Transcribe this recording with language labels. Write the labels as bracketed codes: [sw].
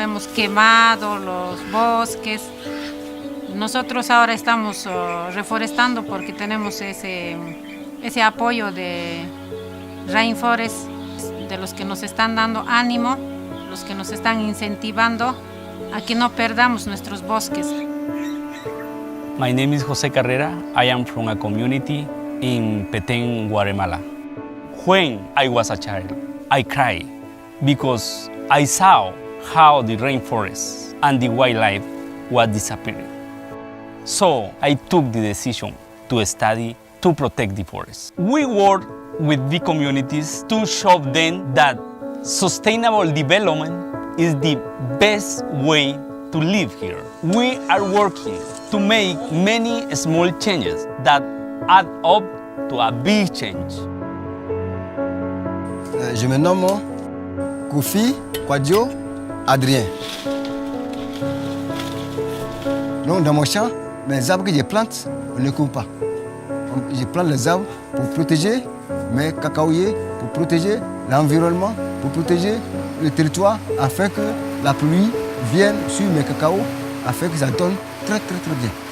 [es] Hemos quemado los bosques. Nosotros ahora estamos reforestando porque tenemos ese apoyo de Rainforest, de los que nos están dando ánimo, los que nos están incentivando a que no perdamos nuestros bosques. [en] My name is Jose Carrera. I am from a community in Petén, Guatemala. When I was a child, I cried because I saw how the rainforest and the wildlife was disappearing. So I took the decision to study to protect the forest. We work with the communities to show them that sustainable development is the best way to live here. We are working to make many small changes that add up to a big change. [fr] Je me nomme Kofi Kwadjo Adrien. Donc dans mon champ, mes arbres que je plante, on ne coupe pas. Je plante les arbres pour protéger mes cacaoyers, pour protéger l'environnement, pour protéger le territoire, afin que la pluie vienne sur mes cacaos, afin que ça donne très bien.